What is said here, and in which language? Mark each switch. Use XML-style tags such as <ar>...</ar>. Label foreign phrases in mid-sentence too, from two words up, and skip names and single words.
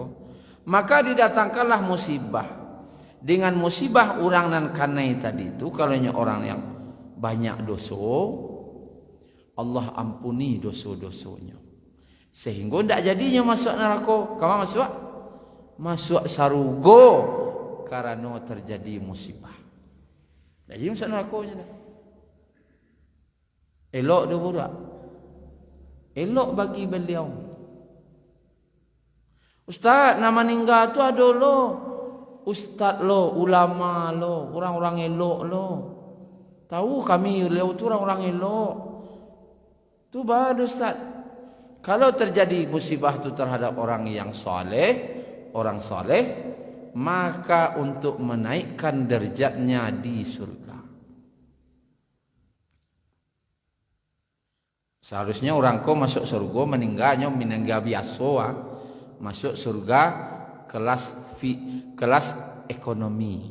<id>Maka didatangkanlah musibah. Dengan musibah orang</id> <min>nan kanai</min> <id>tadi itu, kalau orang yang banyak dosa, Allah ampuni dosa-dosanya. Sehingga tidak jadinya masuk neraka. Kamu masuk sarugo karena terjadi musibah. Tidak jadi masuk nerakanya dah.</id> <min>Elok dia budak. Elok bagi beliau. Ustaz, nama meninggal tu ada lo. Ustaz lo, ulama lo, orang-orang elok lo. Tahu kami beliau tu orang-orang elok. Tu baru Ustaz.</min> <id>Kalau terjadi musibah tu terhadap orang yang orang soleh, maka untuk menaikkan derajatnya di surga. Seharusnya orang ko masuk surga meninggal biasa, masuk surga kelas ekonomi.</id>